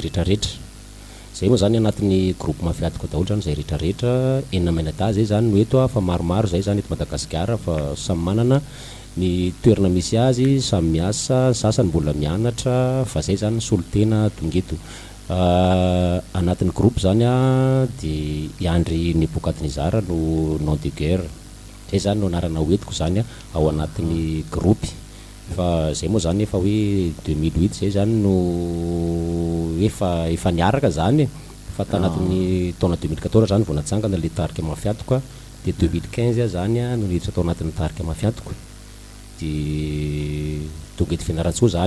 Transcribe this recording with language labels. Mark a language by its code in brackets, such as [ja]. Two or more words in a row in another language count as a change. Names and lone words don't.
[mg] rehetrarehetra zay moa zany anatin'ny groupe mafiatiko daholo zany zay rehetrarehetra enina mainada zay zany no eto a fa maromaro zay zany eto Madagasikara fa samy manana ny toerana misy azy samy miasa sasany mbola mianatra fa zay zany solotena tongeto anatin'ny groupe zany a dia Iandry Nebukadnezara no [fr] nom de guerre [mg] zay zany no anarana hoentiko zany a ao anatin'ny groupe fa zay moa zany efa hoe 2008 zay zany no efa niaraka zany fa tanatin'ny taona 2014 zany vao natsangana le tarika mafiatoko dia 2015 zany no niditra tao anatin'ny tarika mafiatoko dia tonga eto Fianaratsoa zany